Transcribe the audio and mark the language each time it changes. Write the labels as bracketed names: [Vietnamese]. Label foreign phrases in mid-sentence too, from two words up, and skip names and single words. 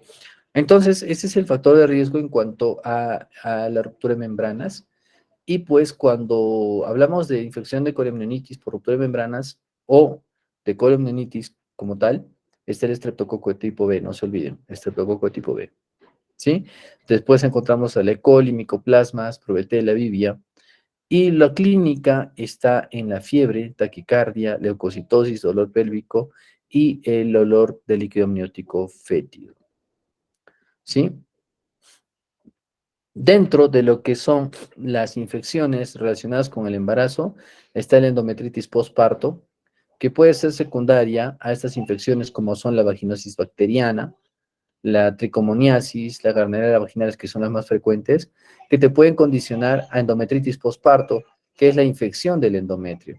[Spanish] Entonces, ese es el factor de riesgo en cuanto a la ruptura de membranas. Y pues cuando hablamos de infección de coriomionitis por ruptura de membranas o de coriomionitis como tal, está el estreptococo de tipo B, no se olviden, estreptococo de tipo B. ¿Sí? Después encontramos el E. coli, micoplasmas, Prevotella, vivia. Y la clínica está en la fiebre, taquicardia, leucocitosis, dolor pélvico y el olor de líquido amniótico fétido. ¿Sí? Dentro de lo que son las infecciones relacionadas con el embarazo, está la endometritis postparto, que puede ser secundaria a estas infecciones como son la vaginosis bacteriana, la tricomoniasis, la Gardnerella vaginalis, que son las más frecuentes, que te pueden condicionar a endometritis postparto, que es la infección del endometrio.